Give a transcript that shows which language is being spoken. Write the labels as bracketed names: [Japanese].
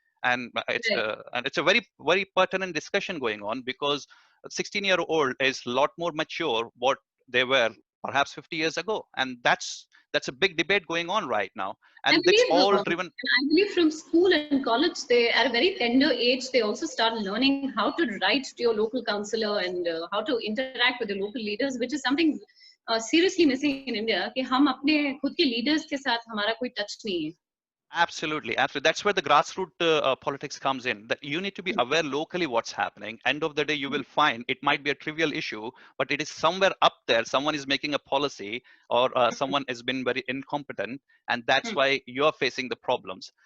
[English] And it's a very, very pertinent discussion going on, because a 16-year-old is a lot more mature what they were perhaps 50 years ago, and that's a big debate going on right now, and it's all driven. I believe from school and college, they at a very tender age they also start learning how to write to your local councillor and how to interact with the local leaders, which is something seriously missing in India. [Hindi] कि हम अपने खुद के leaders के साथ हमारा कोई touch नहीं है. [English] Absolutely. That's where the grassroots politics comes in. That you need to be aware locally what's happening. End of the day, you will find it might be a trivial issue, but it is somewhere up there. Someone is making a policy, or someone has been very incompetent, and that's why you're facing the problems.